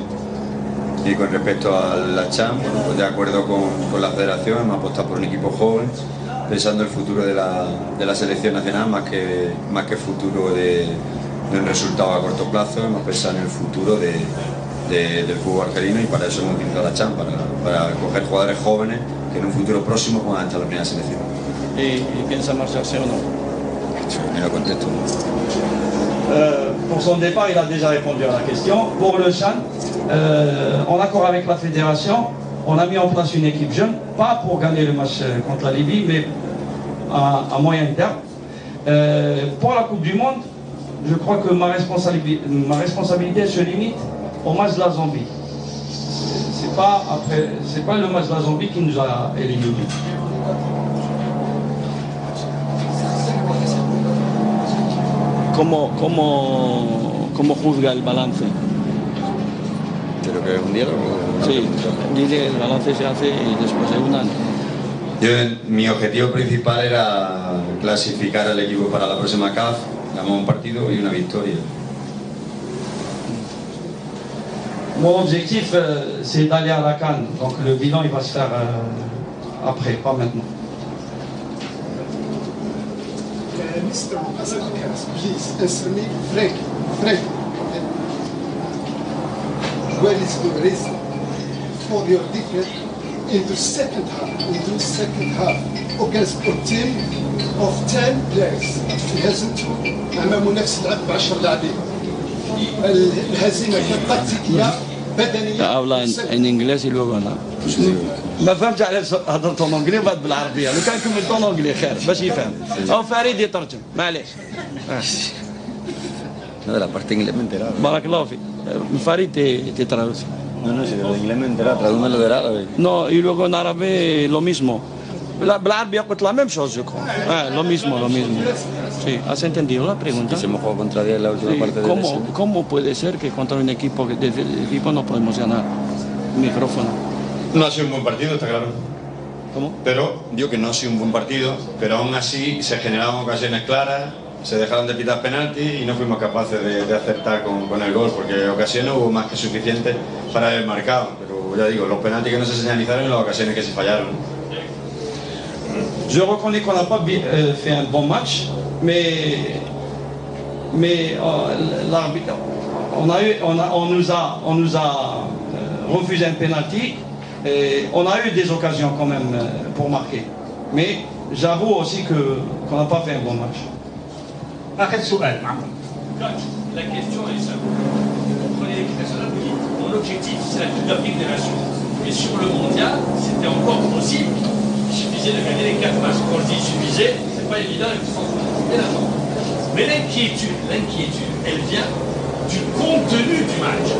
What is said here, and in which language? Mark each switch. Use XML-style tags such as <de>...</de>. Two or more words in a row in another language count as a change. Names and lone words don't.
<es>Y con respecto a la CHAN, bueno, pues de acuerdo con la federación, hemos apostado por un equipo joven, pensando en el futuro de la selección nacional más que el futuro de un resultado a corto plazo. Hemos pensado en el futuro del fútbol argelino y para eso hemos utilizado la CHAN, para coger jugadores jóvenes que en un futuro próximo puedan estar en la primera selección. ¿Y piensa marcharse o no? Me lo contesto.</es> <fr>Pour son départ, il a déjà répondu à la question. Pour le Chan, en accord avec la fédération, on a mis en place une équipe jeune, pas pour gagner le match contre la Libye, mais à moyen terme. Pour la Coupe du Monde, je crois que ma responsabilité se limite au match de la Zambie. C'est pas le match de la Zambie qui nous a éliminés.</fr> <es>¿Cómo juzga el balance? ¿Creo que es un diálogo? Sí, dice el balance se hace después de un año. Mi objetivo principal era clasificar al equipo para la próxima CAF, ganamos un partido y una victoria.</es> <fr>Mon objectif, c'est d'aller à la CAN, donc le bilan il va se faire après, pas maintenant.</fr> <en>Mr. Asad-Karas, please answer me frankly. What is the reason for your defeat in the second half against a team of 10 players?</en> <ar>هزمتوا أمام منافس لعب ب10 لاعبين. الهزيمة كانت تكتيكية بدنية.</ar> <es>Habla en inglés y luego no.</es> <ar>ما فهمتش علاش هضرت اونجلي وبعد بالعربيه، لو كان كملت اونجلي خير باش يفهم. او فريد يترجم، معليش.</ar> <es>No, de la parte inglés me he enterado.</es> <ar>بارك الله فيك. فريد</ar> <es>te traduce. No, si de inglés me he enterado, tradúmelo del árabe. No, y luego en árabe lo mismo.</es> <ar>بالعربية قلت</ar> <fr>la même chose,</fr> <es>yo creo. Lo mismo. Sí, ¿has entendido la pregunta? Si hemos jugado contra 10 en la última parte de la ¿Cómo puede ser que contra un equipo no podemos ganar? Micrófono. No ha sido un buen partido, está claro. ¿Cómo? Pero, digo que no ha sido un buen partido, pero aún así se generaban ocasiones claras, se dejaron de pitar penaltis y no fuimos capaces de acertar con el gol, porque ocasiones hubo más que suficientes para haber marcado. Pero ya digo, los penaltis que no se señalizaron y las ocasiones que se fallaron.</es> <fr>Je reconnais qu'on n'a pas fait un bon match, mais l'arbitre, on nous a refusé un penalty et on a eu des occasions quand même pour marquer. Mais j'avoue aussi qu'on n'a pas fait un bon match.</fr> <ar>آخر سؤال معكم.</ar> <fr>La question est simple. Vous comprenez l'équipe nationale, vous dites, mon objectif c'est la Coupe d'Afrique des Nations. Et sur le mondial, c'était encore possible. Il suffisait de gagner les 4 matchs. Quand je dis suffisait, c'est pas évident et tout ça. Mais l'inquiétude, elle vient du contenu du match.</fr>